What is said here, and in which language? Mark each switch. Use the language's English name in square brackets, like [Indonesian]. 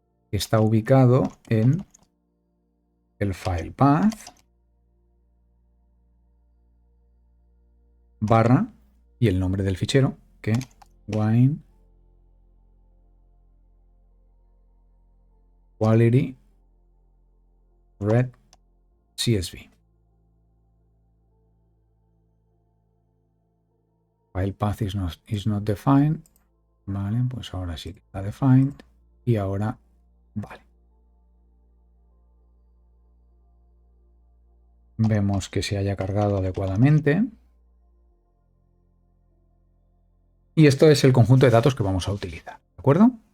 [Spanish] Que está ubicado en el file path barra y el nombre del fichero que wine quality red csv. [English] File path is not defined. [Spanish] Vale, pues ahora sí que está defined. Y ahora, vale. Vemos que se haya cargado adecuadamente. Y esto es el conjunto de datos que vamos a utilizar, ¿de acuerdo?